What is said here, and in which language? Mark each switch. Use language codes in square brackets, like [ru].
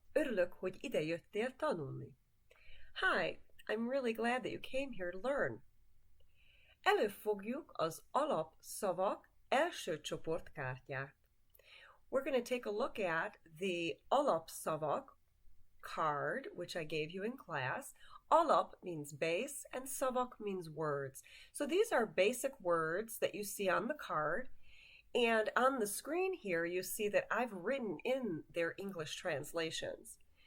[hu] Örülök, hogy ide jöttél tanulni. [en] Hi, I'm really glad that you came here to learn. [hu] Előfogjuk az Alap Szavak első csoport kártyát. [en] We're going to take a look at the Alap Szavak card, which I gave you in class. Alap means base and Szavak means words. So these are basic words that you see on the card. And on the screen here, you see that I've written in their English translations.